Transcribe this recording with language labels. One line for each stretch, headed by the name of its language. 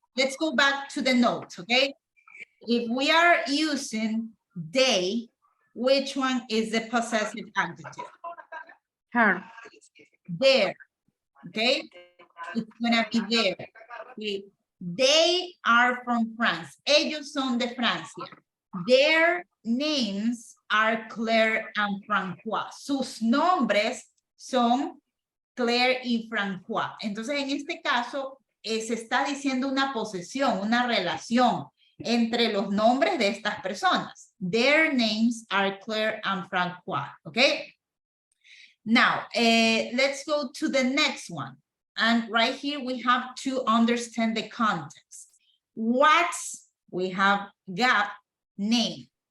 English: Let's go back to the notes, okay? If we are using they, which one is the possessive adjective? Her. There, okay? It's gonna be there. Okay. They are from France.
Spanish: Ellos son de Francia.
English: Their names are Claire and Francois.
Spanish: Sus nombres son Claire y Francois. Entonces, en este caso, se está diciendo una posesión, una relación entre los nombres de estas personas.
English: Their names are Claire and Francois, okay? Now, let's go to the next one. And right here, we have to understand the context. We have got name.